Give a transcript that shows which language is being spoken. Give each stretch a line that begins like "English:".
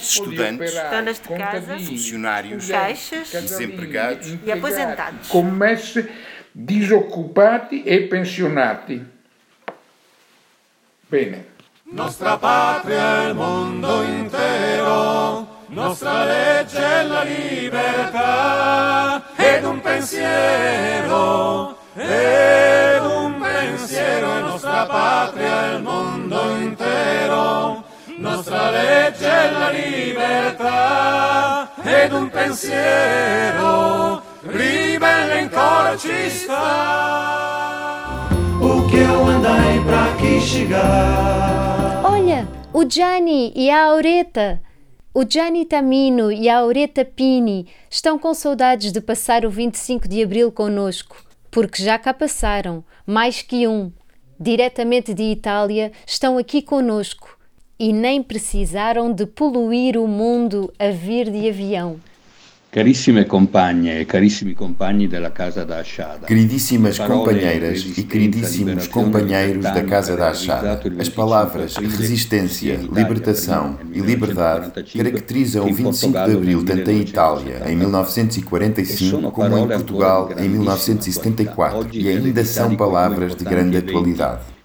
Portuguese: estudantes, donas de casa, funcionários, caixas, desempregados e aposentados, comércio, desocupados e pensionados. Bem. Nossa pátria é o mundo inteiro.
Italian: Nostra legge è la libertà, ed un pensiero è nostra patria, il mondo intero. Nostra legge è la libertà, ed un pensiero, ribelle in cor ci sta. O che eu andai pra chi chegar?
Portuguese: Olha, o Gianni e a Aureta. O Gianni Tamino e a Aureta Pini estão com saudades de passar o 25 de Abril connosco, porque já cá passaram, mais que um. Diretamente de Itália, estão aqui connosco e nem precisaram de poluir o mundo a vir de avião.
Italian: Carissime compagne e carissimi compagni della Casa da Achada.
Portuguese: Queridíssimas companheiras e queridíssimos companheiros da Casa da Achada, as palavras resistência, libertação e liberdade caracterizam o 25 de Abril tanto em Itália em 1945 como em Portugal em 1974 e ainda são palavras de grande atualidade.